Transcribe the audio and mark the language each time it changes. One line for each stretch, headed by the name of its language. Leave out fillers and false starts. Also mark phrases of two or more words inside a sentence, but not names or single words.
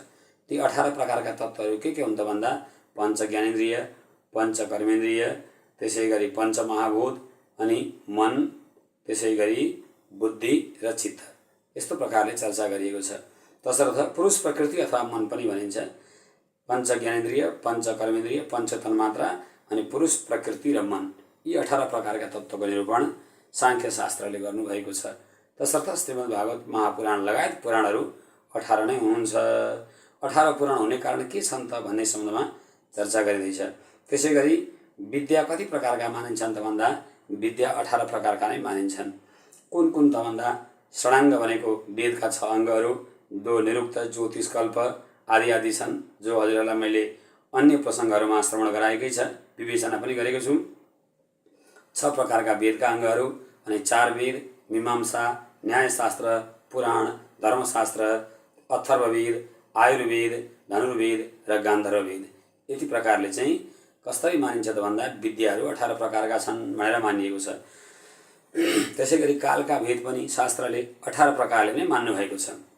Nepali: ती 18 प्रकारका तत्त्वहरू के हुन् त भन्दा पञ्च ज्ञानेन्द्रिय, पञ्च कर्मेन्द्रिय, त्यसै गरी पञ्च महाभूत अनि मन, त्यसै गरी बुद्धि र चित्त। यस्तो प्रकारले चर्चा गरिएको छ। तसर्थ पुरुष प्रकृति अथवा मन पनि भनिन्छ। पञ्च ज्ञानेन्द्रिय, पञ्च कर्मेन्द्रिय, पञ्च तन्मात्रा अनि पुरुष प्रकृति र मन, यी 18 प्रकारका तत्त्वको निरूपण साङ्ख्य शास्त्रले गर्नुभएको छ। तसर्थ श्रीमद् भागवत महापुराण लगायत पुराणहरू 18 नै हुनुहुन्छ। 18 पुराण हुने कारण के छन् त भन्ने सम्बन्धमा चर्चा गरिँदैछ। त्यसै गरी विद्या कति प्रकारका मानिन्छन् त भन्दा विद्या 18 प्रकारका नै मानिन्छन्। कुन कुन त भन्दा षडाङ्ग भनेको वेदका 6 अङ्गहरू, 2 निरुक्त, ज्योतिष, कल्प आदि आदि छन्, जो हजुरहरूलाई मैले अन्य प्रसङ्गहरूमा श्रवण गराएकै छ, विवेचना पनि गरेको छु। 6 प्रकारका वेदका अङ्गहरू अनि 4 वेद, मीमांसा, न्यायशास्त्र, पुराण, धर्मशास्त्र, अथर्ववेद, आयुर्वेद, धनुर्वेद र गान्धर्ववेद। यति प्रकारले चाहिँ कसरी मानिन्छ त भन्दा विद्याहरू 18 प्रकारका छन् भनेर मानिएको छ। त्यसै गरी कालका भेद पनि शास्त्रले 18 प्रकारले नै मान्नुभएको छ।